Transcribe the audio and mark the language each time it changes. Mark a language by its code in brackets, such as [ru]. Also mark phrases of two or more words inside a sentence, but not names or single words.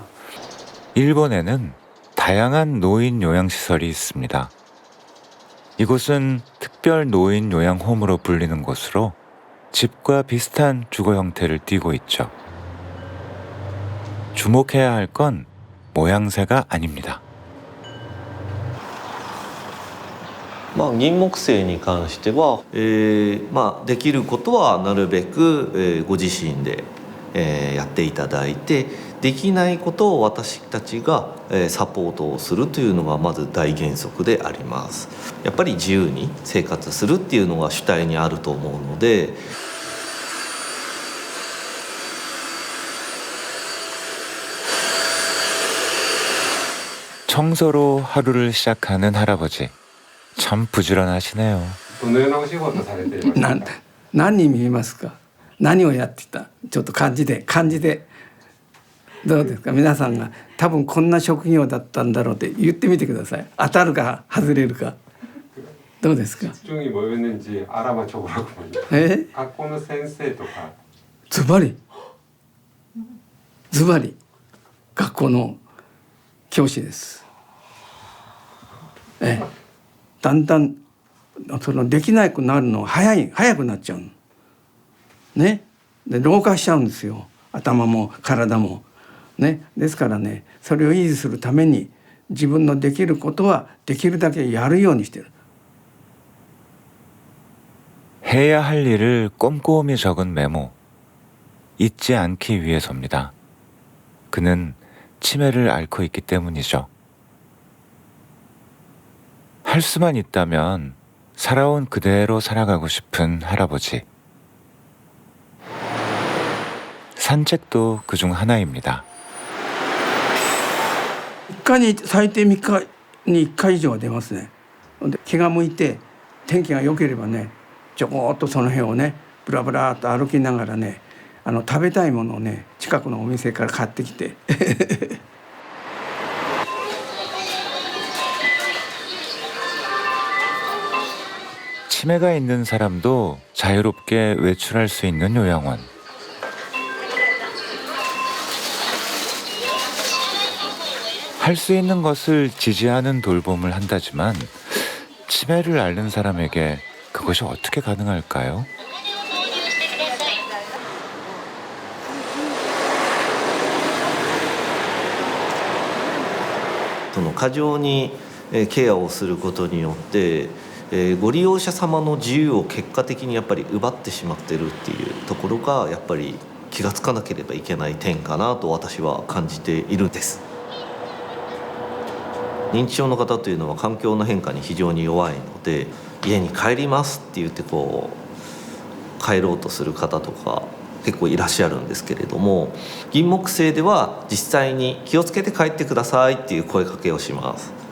[ko] 일본에는 다양한 노인 요양시설이 있습니다. 이곳은 특별 노인 요양홈으로 불리는 곳으로 집과 비슷한 주거 형태를 띠고 있죠. 주목해야 할 건 모양새가 아닙니다. [ja] 銀木犀に関しては、できることはなるべく、ご自身で、やっていただいて、できないことを私たちが、サポートをするというのがまず大原則であります。やっぱり自由に生活するっていうのが主体にあると思うので。 [ko] 청소로 하루를 시작하는 할아버지. 참 부지런하시네요. [ja] どのようなお仕事されていますか？何に見えますか？何をやってた？ちょっと漢字でどうですか？皆さんが多分こんな職業だったんだろうって言ってみてください。当たるか外れるか。どうですか？ [ko] 집중이 뭐였는지 알아맞혀 보라고. [ja] 学校の先生とか。ズバリ学校の教師です。だんだんそのできなくなるの早くなっちゃうのね。で老化しちゃうんですよ、頭も体もね。ですからね、それを維持するために自分のできることはできるだけやるようにしてる。 [ko] 해야 할 일을 꼼꼼히 적은 메모. 잊지 않기 위해서입니다. 그는 치매를 앓고 있기 때문이죠. 할 수만 있다면 살아온 그대로 살아가고 싶은 할아버지. 산책도 그중 하나입니다. [ja] 1 回に最低3日に1回以上は出ますね。で気が向いて天気が良ければね、ちょこっとその辺をねブラブラっと歩きながらね、食べたいものをね近くのお店から買ってきて [ko] 치매가 있는 사람도 자유롭게 외출할 수 있는 요양원. 할 수 있는 것을 지지하는 돌봄을 한다지만 치매를 앓는 사람에게 그것이 어떻게 가능할까요? [ja] 그 過剰にケアをすることによって、ご利用者様の自由を結果的にやっぱり奪ってしまってるっていうところがやっぱり気がつかなければいけない点かなと私は感じているんです。認知症の方というのは環境の変化に非常に弱いので、家に帰りますって言って帰ろうとする方とか結構いらっしゃるんですけれども、銀木犀では実際に気をつけて帰ってくださいっていう声かけをします。